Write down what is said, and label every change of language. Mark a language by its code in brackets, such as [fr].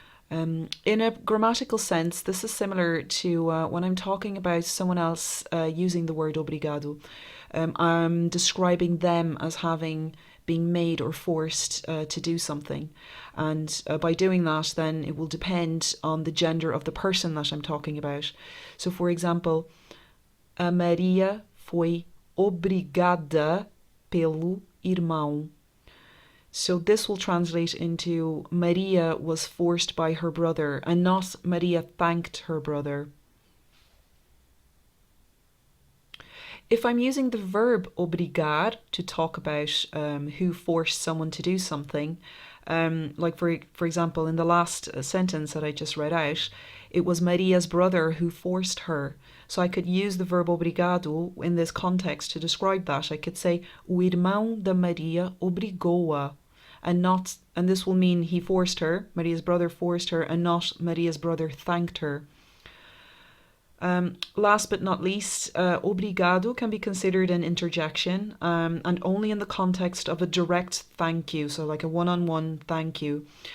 [en] In a grammatical sense, this is similar to when I'm talking about someone else using the word obrigado. I'm describing them as having been made or forced to do something. And by doing that, then it will depend on the gender of the person that I'm talking about. So, for example, [pt] a Maria foi obrigada pelo irmão. [en] So this will translate into Maria was forced by her brother and not Maria thanked her brother. If I'm using the verb obrigar to talk about who forced someone to do something, like for example, in the last sentence that I just read out, it was Maria's brother who forced her. So I could use the verb obrigado in this context to describe that. I could say, [pt] o irmão da Maria obrigou-a. [en] And this will mean he forced her, Maria's brother forced her, and not Maria's brother thanked her. Last but not least, obrigado can be considered an interjection, and only in the context of a direct thank you, so like a one-on-one thank you.